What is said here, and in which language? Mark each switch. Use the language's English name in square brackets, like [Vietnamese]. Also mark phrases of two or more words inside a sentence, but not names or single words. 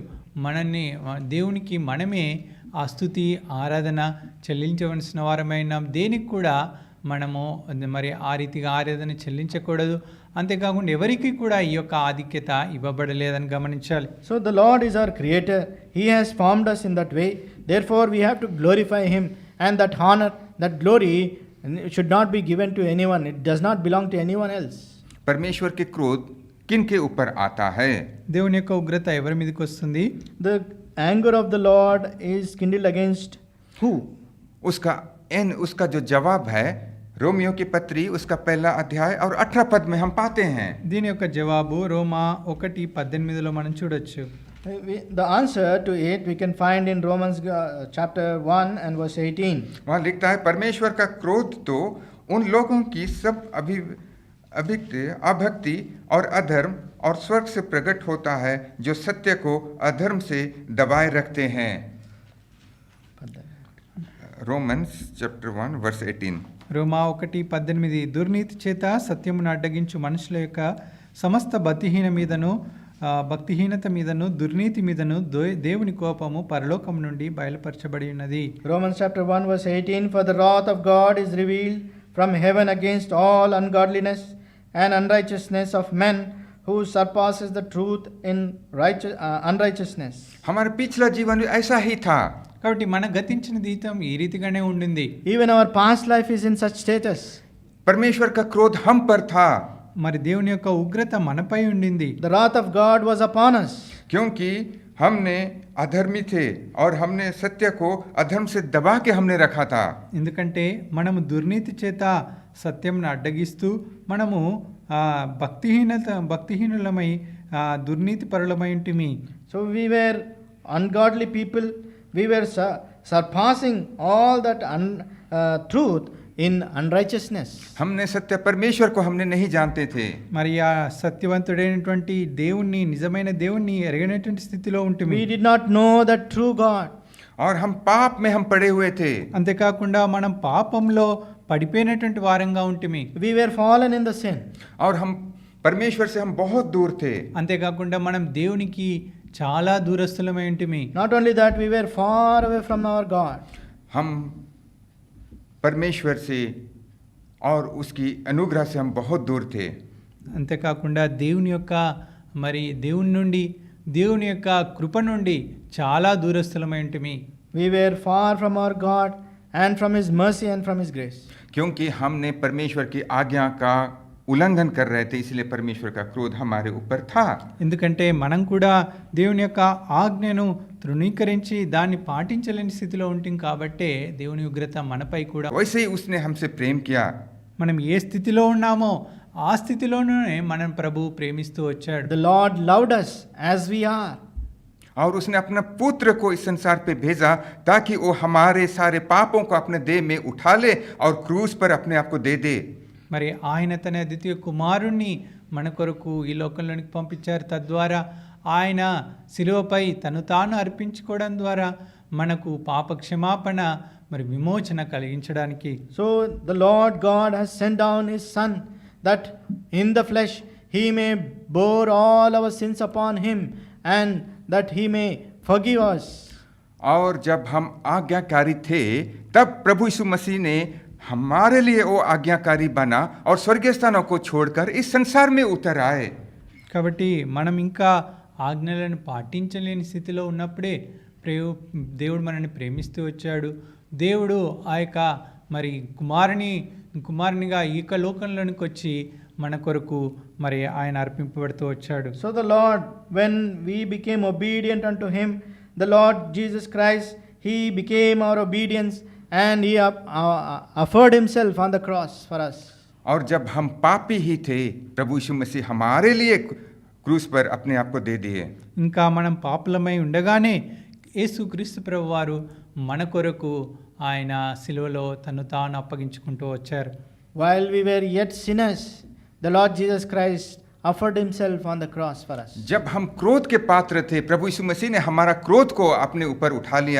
[Telugu] కాబట్టి దేవునికి మనమే ఆ స్తుతి ఆరాధన చెల్లించవలసిన వారమైన దేనికి కూడా మనము మరి ఆ రీతిగా ఆరాధన చెల్లించకూడదు. అంతేకాకుండా ఎవరికి కూడా ఈ యొక్క ఆధిక్యత ఇవ్వబడలేదని గమనించాలి. [English] So the Lord is our creator. He has formed us in that way. Therefore we have to glorify him, and that honor, that glory should not be given to anyone. It does not belong to anyone else. [Hindi] परमेश्वर के क्रोध किन के ऊपर आता है? [Telugu] దేవుని యొక్క ఉగ్రత ఎవరి మీదకి వస్తుంది? [English] The anger of the Lord is kindled against who? [Hindi] उसका जो जवाब है रोमियो की पत्री उसका पहला अध्याय और 18 पद में हम पाते हैं. [Telugu] దీని యొక్క జవాబు రోమా 1:18లో మనం చూడొచ్చు. [English] The answer to it we can find in Romans chapter 1 and verse 18. [Hindi] वहाँ लिखता है परमेश्वर का क्रोध तो उन लोगों की सब अभक्ति और अधर्म और स्वर्ग से प्रकट होता है जो सत्य को अधर्म से दबाए रखते हैं. [English] Romans chapter 1 verse 18. [Telugu] రోమా 1:18 దుర్నీతి చేత సత్యమును అడ్డగించు మనుషుల యొక్క సమస్త భక్తిహీనత మీదను దుర్నీతి మీదను దేవుని కోపము పరలోకం నుండి బయలుపరచబడి ఉన్నది. [English] Romans chapter 1 verse 18, for the wrath of God is revealed from heaven against all ungodliness and unrighteousness of men who surpasses the truth in unrighteousness. [Hindi] हमारा पिछला जीवन भी ऐसा ही था. [Telugu] కాబట్టి మన గతించిన జీవితం ఈ రీతిగానే ఉండింది. [English] Even our past life is in such status. [Hindi] परमेश्वर का क्रोध हम पर था. [Telugu] మరి దేవుని యొక్క ఉగ్రత మనపై ఉండింది. [English] The wrath of God was upon us. [Hindi] क्योंकि हमने अधर्मी थे और हमने सत्य को अधर्म से दबा के हमने रखा था. [Telugu] ఎందుకంటే మనము దుర్నీతి చేత సత్యంను అడ్డగిస్తూ మనము భక్తిహీనులమై దుర్నీతి పరులమై ఉంటిమి. [English] So we were ungodly people. We were surpassing all that truth in unrighteousness. [Hindi] हमने सत्य परमेश्वर को हमने नहीं जानते थे. [Telugu] మరి ఆ సత్యవంతుడైనటువంటి దేవుణ్ణి నిజమైన దేవుణ్ణి ఎరగనటువంటి స్థితిలో ఉంటిమి. [English] We did not know that true God. [Hindi] और हम पाप में हम पड़े हुए थे. [Telugu] అంతేకాకుండా మనం పాపంలో పడిపోయినటువంటి వారంగా ఉంటిమి. [English] We were fallen in the sin. [Hindi] और हम परमेश्वर से हम बहुत दूर थे. [Telugu] అంతేకాకుండా మనం దేవునికి చాలా దూరస్తులమై ఉంటిమి. [English] Not only that, we were far away from our God. [Hindi] हम परमेश्वर से और उसकी अनुग्रह से हम बहुत दूर थे. [Telugu] అంతేకాకుండా దేవుని యొక్క దేవుని నుండి దేవుని యొక్క కృప నుండి చాలా దూరస్తులమై ఉంటిమి. [English] We were far from our God and from his mercy and from his grace. [Hindi] क्योंकि हमने परमेश्वर की आज्ञा का उल्लंघन कर रहे थे, इसलिए परमेश्वर का क्रोध हमारे ऊपर था. [Telugu] ఎందుకంటే మనం కూడా దేవుని యొక్క ఆజ్ఞను తృణీకరించి దాన్ని పాటించలేని స్థితిలో ఉంటాం కాబట్టి దేవుని ఉగ్రత మనపై కూడా. [Hindi] वैसे ही उसने हमसे प्रेम किया. [Telugu] మనం ఏ స్థితిలో ఉన్నామో ఆ స్థితిలోనే మనం ప్రభు ప్రేమిస్తూ వచ్చాడు. [English] The Lord loved us as we are. [Hindi] और उसने अपना पुत्र को इस संसार पे भेजा ताकि वो हमारे सारे पापों को अपने देह में उठा ले और क्रूस पर अपने आप को दे दे. [Telugu] మరి ఆయన తన ద్వితీయ కుమారుణ్ణి మన కొరకు ఈ లోకంలోనికి పంపించారు. తద్వారా ఆయన శిలువపై తను తాను అర్పించుకోవడం ద్వారా మనకు పాప క్షమాపణ విమోచన కలిగించడానికి. [English] So the Lord God has sent down his son that in the flesh he may bore all our sins upon him and that he may forgive us. [Hindi] और जब हम आज्ञाकारी थे तब प्रभु यीशु मसीह ने हमारे लिए वो आज्ञाकारी बना और स्वर्गीय स्थानों को छोड़कर इस संसार में उतर आए. [Telugu] కాబట్టి మనం ఇంకా ఆజ్ఞలను పాటించలేని స్థితిలో ఉన్నప్పుడే దేవుడు మనల్ని ప్రేమిస్తూ వచ్చాడు. దేవుడు ఆ యొక్క కుమారునిగా ఈ లోకంలోనికి వచ్చి మన కొరకు ఆయన అర్పింపబడుతూ వచ్చాడు. [English] So the Lord, when we became obedient unto him, the Lord Jesus Christ, he became our obedience and he offered himself on the cross for us. [Hindi] और जब हम पापी ही थे प्रभु यीशु मसीह हमारे लिए क्रूस पर अपने आप को दे दिए. [Telugu] ఇంకా మనం పాపులమై ఉండగానే యేసుక్రీస్తు ప్రభువారు మన కొరకు ఆయన సిలువలో తను తాను అప్పగించుకుంటూ వచ్చారు. [English] While we were yet sinners, the Lord Jesus Christ offered himself on the cross for us. [Hindi] जब हम क्रोध के पात्र थे प्रभु यीशु मसीह ने हमारा क्रोध को अपने ऊपर उठा लिया.